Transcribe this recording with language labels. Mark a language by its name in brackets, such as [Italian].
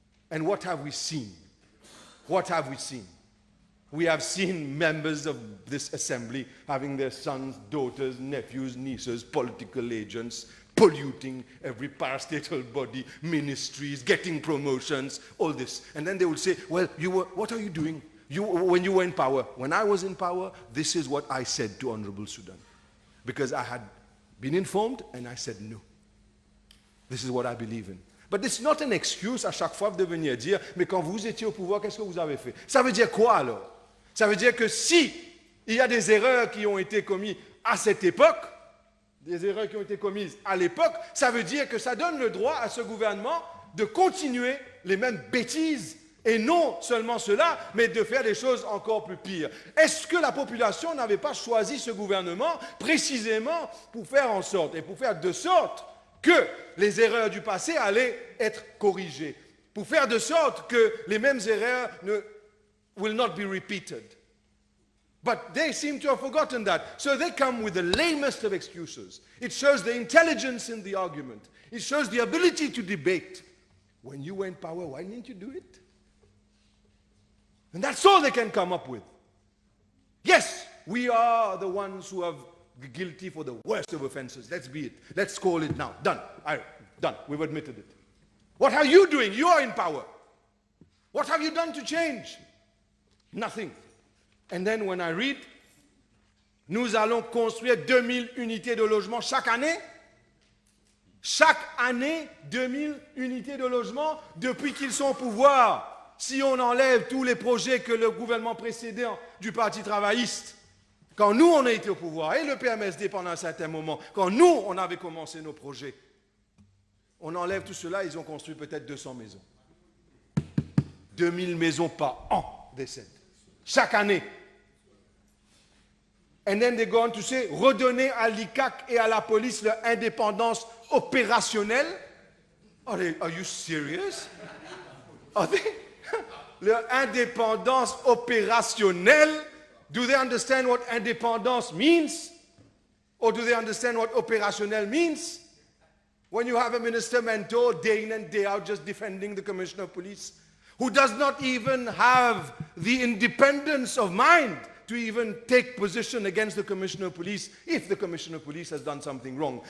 [English] And what have we seen? What have we seen? We have seen members of this assembly having their sons, daughters, nephews, nieces, political agents, polluting every parastatal body, ministries, getting promotions, all this. And then they would say, well, what are you doing when you were in power? When I was in power, this is what I said to Honorable Sudan. Because I had been informed and I said no. This is what I believe in. But it's not an excuse [French] à chaque fois de venir dire, mais quand vous étiez au pouvoir, qu'est-ce que vous avez fait? Ça veut dire quoi alors? Ça veut dire que si il y a des erreurs qui ont été commises à cette époque, des erreurs qui ont été commises à l'époque, ça veut dire que ça donne le droit à ce gouvernement de continuer les mêmes bêtises. Et non seulement cela, mais de faire des choses encore plus pires. Est-ce que la population n'avait pas choisi ce gouvernement précisément pour faire en sorte, et pour faire de sorte que les erreurs du passé allaient être corrigées, pour faire de sorte que les mêmes erreurs [English] will not be repeated? But they seem to have forgotten that. So they come with the lamest of excuses. It shows the intelligence in the argument. It shows the ability to debate. When you were in power, why didn't you do it? And that's all they can come up with. Yes, we are the ones who have guilty for the worst of offenses. Let's be it. Let's call it now. Done. Done. We've admitted it. What are you doing? You are in power. What have you done to change? Nothing. And then when I read, [French] nous allons construire 2000 unités de logement chaque année. Chaque année, 2000 unités de logement depuis qu'ils sont au pouvoir. Si on enlève tous les projets que le gouvernement précédent du Parti Travailliste, quand nous on a été au pouvoir, et le PMSD pendant un certain moment, quand nous on avait commencé nos projets, on enlève tout cela, ils ont construit peut-être 200 maisons. 2000 maisons par an décèdent. Chaque année. [English] And then they go on to say, [French] redonner à l'ICAC et à la police leur indépendance opérationnelle. [English] Are you serious? Are they? [French] Leur indépendance opérationnelle. [English] Do they understand what independence means? Or do they understand what opérationnel means? When you have a minister mentor day in and day out just defending the Commissioner of Police, who does not even have the independence of mind to even take position against the Commissioner of Police if the Commissioner of Police has done something wrong.